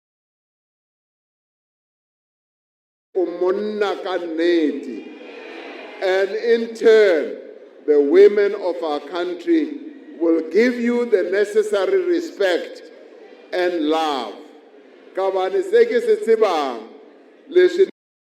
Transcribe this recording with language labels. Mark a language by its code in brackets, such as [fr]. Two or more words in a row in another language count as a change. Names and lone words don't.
[st] Umonna ka nnete. [en] And in turn, the women of our country will give you the necessary respect and love. [st] Ka hobane se ke se tsebang, [ts] leswi